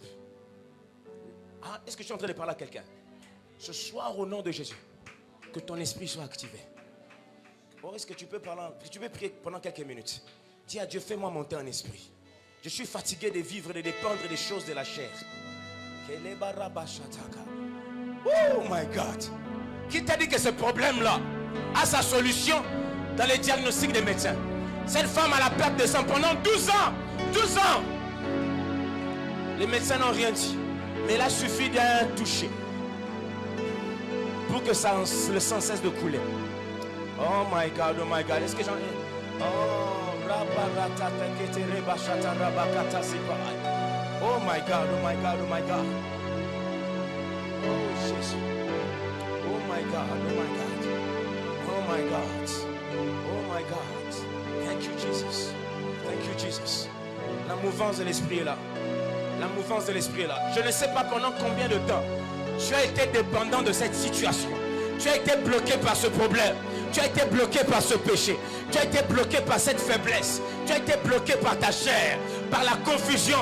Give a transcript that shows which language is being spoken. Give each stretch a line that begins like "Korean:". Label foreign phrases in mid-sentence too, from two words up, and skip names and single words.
French: Ah, est-ce que je suis en train de parler à quelqu'un? Ce soir, au nom de Jésus, que ton esprit soit activé. Oh, est-ce que tu peux prier pendant quelques minutes? Dis à Dieu, fais-moi monter en esprit. Je suis fatigué de vivre, de dépendre des choses de la chair.
English: Oh my God.
French: Qui t'a dit que ce problème-là a sa solution dans les diagnostics des médecins? Cette femme a la perte de sang pendant 12 ans. 12 ans. Les médecins n'ont rien dit. Mais il a suffi d'un toucher pour que le sang cesse de couler.
English: Oh my God, oh my God.
French: Est-ce que j'en ai?
English: Oh, oh my God, oh my God, oh my God. Oh Jésus. Oh my God, oh my God. Oh my God. Oh my God. Thank you Jesus. Thank you Jesus.
French: La mouvance de l'esprit est là. La mouvance de l'esprit est là. Je ne sais pas pendant combien de temps tu as été dépendant de cette situation. Tu as été bloqué par ce problème. Tu as été bloqué par ce péché. Tu as été bloqué par cette faiblesse. Tu as été bloqué par ta chair, par la confusion.